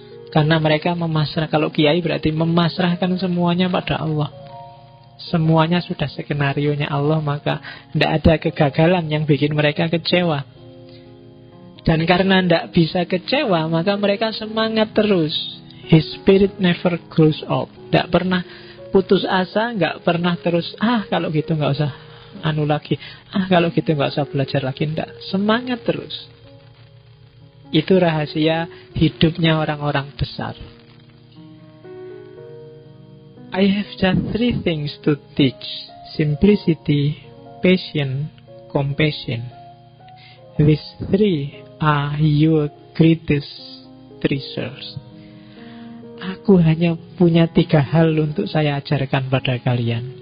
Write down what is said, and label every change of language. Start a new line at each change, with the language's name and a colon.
Indonesian: Karena mereka memasrah, kalau kiai berarti memasrahkan semuanya pada Allah. Semuanya sudah skenarionya Allah, maka tidak ada kegagalan yang bikin mereka kecewa. Dan karena tidak bisa kecewa, maka mereka semangat terus.
English: His spirit never grows old.
Indonesian: Tidak pernah putus asa, nggak pernah terus, kalau gitu nggak usah lagi, kalau gitu nggak usah belajar lagi. Tidak, semangat terus. Itu rahasia hidupnya orang-orang besar.
English: I have just 3 things to teach: simplicity, patience, compassion. These 3 are your greatest treasures.
Indonesian: Aku hanya punya 3 hal untuk saya ajarkan pada kalian.